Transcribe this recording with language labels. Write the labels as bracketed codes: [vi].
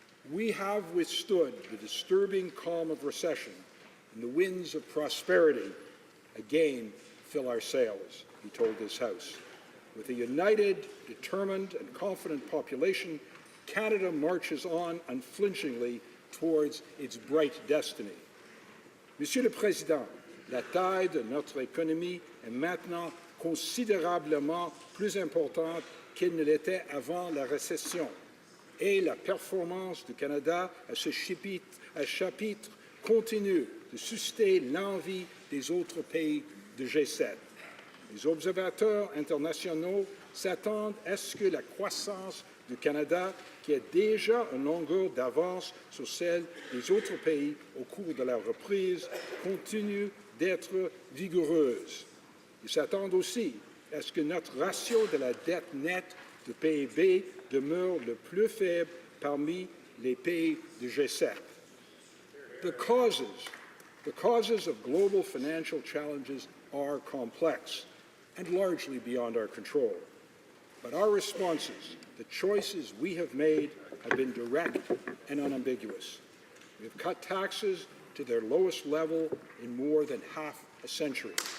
[en] We have withstood the disturbing calm of recession, and the winds of prosperity again fill our sails, he told this House. With a united, determined, and confident population, Canada marches on unflinchingly towards its bright destiny. [fr] Monsieur le Président, la taille de notre économie est maintenant considérablement plus importante qu'elle ne l'était avant la récession. et la performance du Canada à ce chapitre continue de susciter l'envie des autres pays de G7. Les observateurs internationaux s'attendent à ce que la croissance du Canada, qui est déjà en longueur d'avance sur celle des autres pays au cours de la reprise, continue d'être vigoureuse. Ils s'attendent aussi à ce que notre ratio de la dette nette de PIB demeure le plus faible parmi les pays du G7. [en] The causes of global financial challenges are complex and largely beyond our control. But our responses, the choices we have made, have been direct and unambiguous. We have cut taxes to their lowest level in more than half a century.